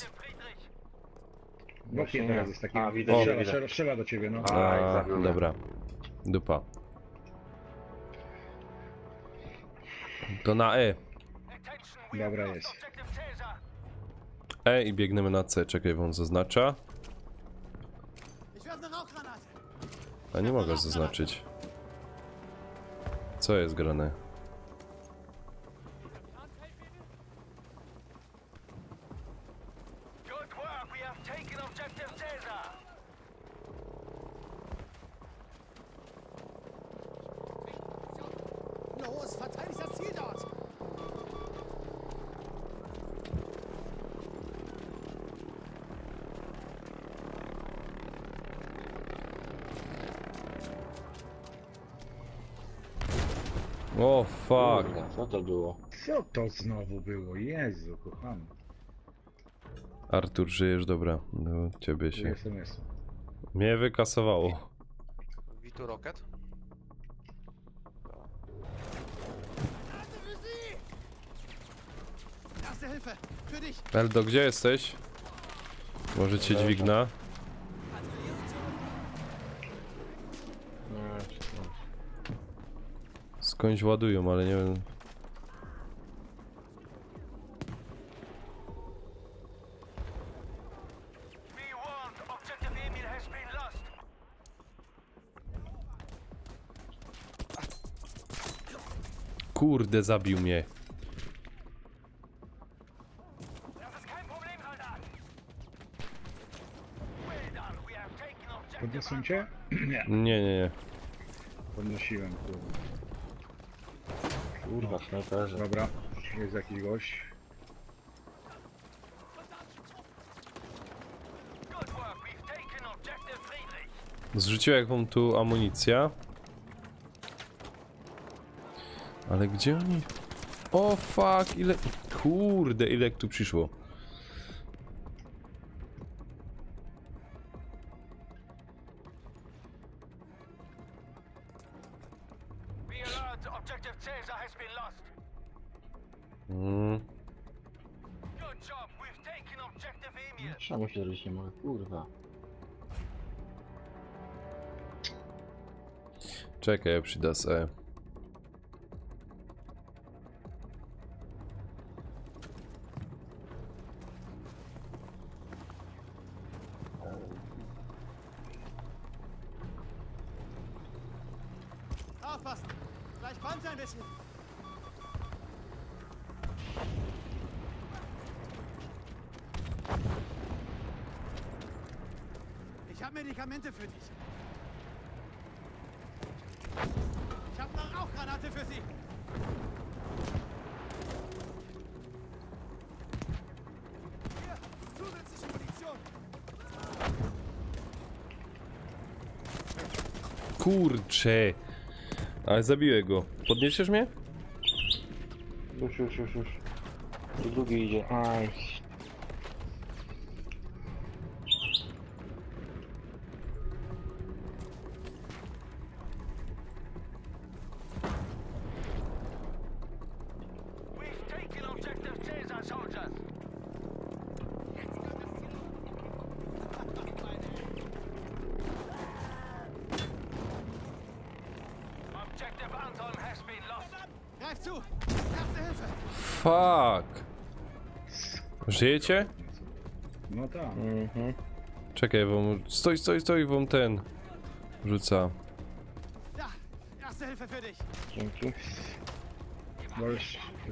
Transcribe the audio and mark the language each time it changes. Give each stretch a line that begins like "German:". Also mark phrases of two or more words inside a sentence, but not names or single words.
Polish: Bokiem teraz jest taki. A, widać, Strzela do ciebie, no. A, dobra. Dupa. To na E. Dobra jest. E i biegniemy na C. Czekaj, wam zaznacza.
German: Ich werfe eine Rauchgranate.
Polish: A nie mogę zaznaczyć. Co jest grane?
English: Good work. We have taken objective Caesar.
German: Los, verteidigt das Ziel dort.
Polish: O, fuck. Kurwa, co to było? Co to znowu było? Jezu, kochany. Artur, żyjesz? Dobra. Do ciebie się... Jestem. Mnie wykasowało. Witu Rocket?
German: Erste Hilfe, für dich.
Polish: Eldo, gdzie jesteś? Może cię dźwigna? Skądś ładują, ale nie wiem...
English: Be warned. Objective Emil has been lost.
Polish: Kurde, zabił mnie.
German: Das ist kein Problem, Soldat.
English: Well done. We have taken objective
Polish: Podniosłem cię? Nie. Nie. Podnosiłem, kurde. Kurwa, snajperze. Dobra, jest jakiś gość.
English: Good work. We've taken objective Friedrich.
Polish: Zrzuciłem wam tu amunicja. Ale gdzie oni? O fuck, ile... Kurde, ile tu przyszło.
English: Be alert. Objective Caesar has been lost. Mm. Good job. We've taken objective Emil.
Polish: Czemu się zrobić nie mogę, kurwa. Czekaj, ja przyda se.
German: Aufpassen. Gleich kommt ein bisschen. Ich habe Medikamente für dich. Ich habe eine Rauchgranate für Sie. Hier, zusätzliche Munition.
Polish: Kurcze. Ale zabiłem go. Podniesiesz mnie? Już. Tu drugi idzie. Aj.
English: We've taken objective Caesar, soldiers. Objective Anton has been lost.
German: Greif zu. Erste Hilfe.
Polish: Fuck. Żyjecie? No tak. Mhm. Czekaj, wam... Stoi, wam ten... Rzuca.
German: Ja, erste Hilfe für dich.
Polish: Dzięki. Możesz coś